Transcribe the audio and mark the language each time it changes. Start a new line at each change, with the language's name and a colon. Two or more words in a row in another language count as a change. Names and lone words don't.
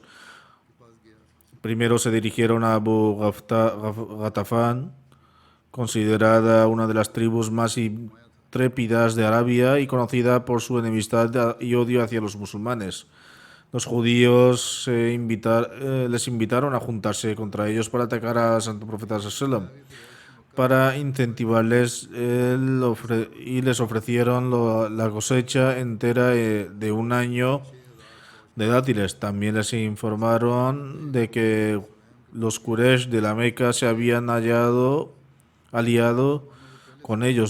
Spanish: Primero se dirigieron a Abu Ghatafan, considerada una de las tribus más intrépidas de Arabia y conocida por su enemistad y odio hacia los musulmanes. Los judíos les invitaron a juntarse contra ellos para atacar al Santo Profeta
Arabic: صلى الله عليه وسلم.
Spanish: Para incentivarles y les ofrecieron la cosecha entera de un año de dátiles. También les informaron de que los Quraysh de la Meca se habían aliado con ellos.